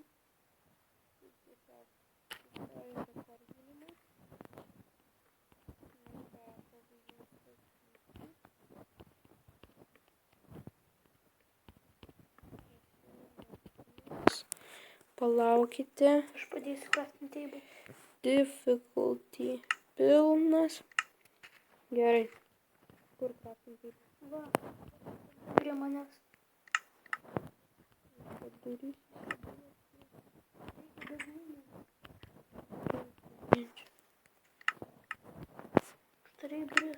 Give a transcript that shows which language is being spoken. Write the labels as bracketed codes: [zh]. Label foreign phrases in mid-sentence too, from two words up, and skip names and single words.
[lt] Tiesiog sustoja rekordinimas. Na ką, pabaigiam statyti. Palaukite. Aš padėsiu [en] crafting table. [lt] Difficulty pilnas. Gerai. Kur [en] crafting table? [lt] Va, prie manęs. Padarysiu. Štai duris.